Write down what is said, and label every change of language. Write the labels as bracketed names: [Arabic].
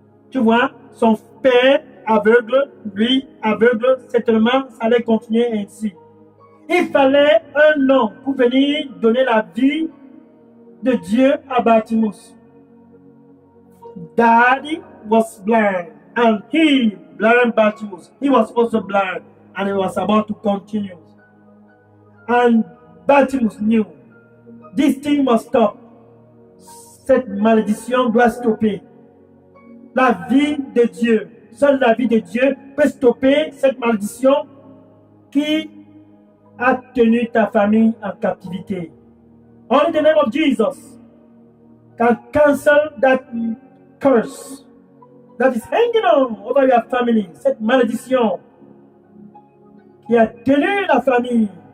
[French] Tu vois, son père aveugle, lui aveugle, certainement, ça allait continuer ainsi. Il fallait un nom pour venir donner la vie de Dieu à Bartimaeus. [English] Daddy was blind and he, blind Bartimaeus, he was also blind and he was about to continue. And Bartimaeus knew this thing must stop. [French] Cette malédiction doit stopper. La vie de Dieu, seule la vie de Dieu peut stopper cette malédiction qui a tenu ta famille en captivité. [English] Only the name of Jesus can cancel that curse that is hanging on over your family, [French] cette malédiction qui a tenu la famille.